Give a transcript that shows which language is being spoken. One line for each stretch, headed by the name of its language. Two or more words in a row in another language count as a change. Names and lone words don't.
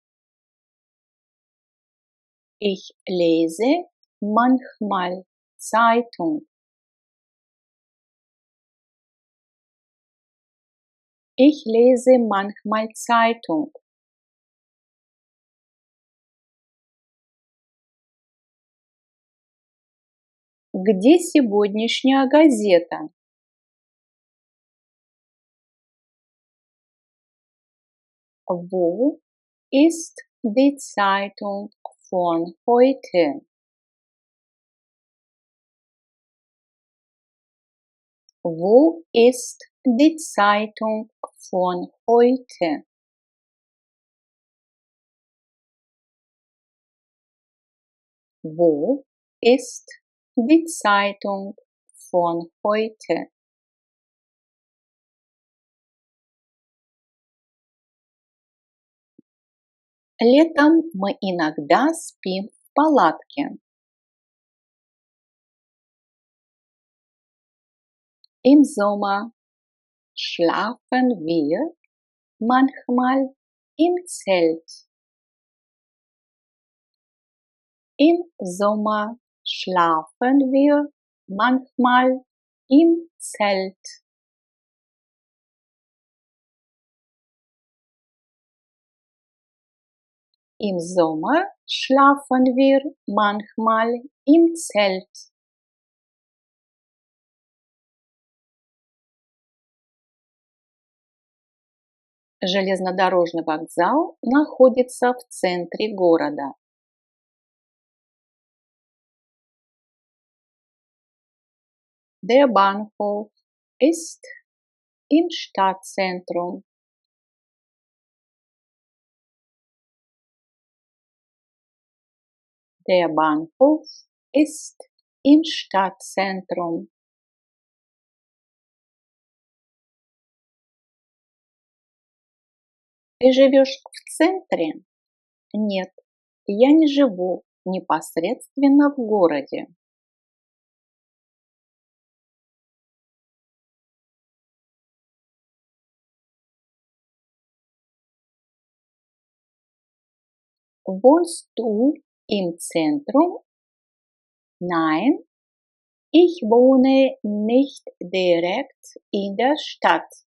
German: Ich lese manchmal Zeitung. Ich lese manchmal Zeitung.
Russian: Где сегодняшняя газета?
German: Wo ist die Zeitung von heute? Wo ist die Zeitung von heute? Wo ist die Zeitung von heute?
Russian: Летом мы иногда спим в палатке.
German: Im Sommer schlafen wir manchmal im Zelt. Im Sommer schlafen wir manchmal im Zelt. Im Sommer schlafen wir manchmal im Zelt.
Russian: Железнодорожный вокзал находится в центре города.
German: Der Bahnhof ist im Stadtzentrum. Der Bahnhof ist im Stadtzentrum.
Russian: Ты живешь в центре? Нет, я не живу непосредственно в городе.
German: Wohnst du im Zentrum? Nein, ich wohne nicht direkt in der Stadt.